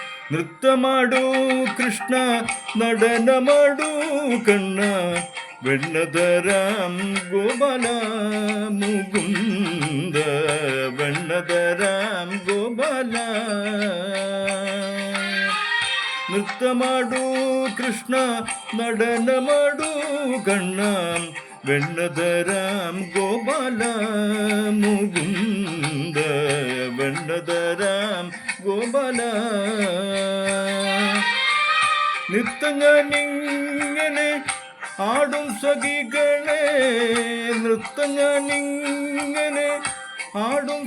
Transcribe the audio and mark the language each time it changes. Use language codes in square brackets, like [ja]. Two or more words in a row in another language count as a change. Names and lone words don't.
[kn] ನೃತ್ಯ ಮಾಡು ಕೃಷ್ಣ [ml] നടന [kn] ಮಾಡು ಕಣ್ಣ [ml] വെണ്ണതരാം ഗോപാല മുകുന്ദ വെണ്ണതരാം ഗോപാല [kn] ನೃತ್ಯ ಮಾಡು ಕೃಷ್ಣ [ml] നടന [kn] ಮಾಡು ಕಣ್ಣ [ml] വെണ്ണതരാം ഗോപാല മുകുന്ദ വെണ്ണതരാം ഗോപാല നൃത്തം ഞാനിങ്ങനെ ആടും സഖികളെ നൃത്തം ഞാനിങ്ങനെ ആടും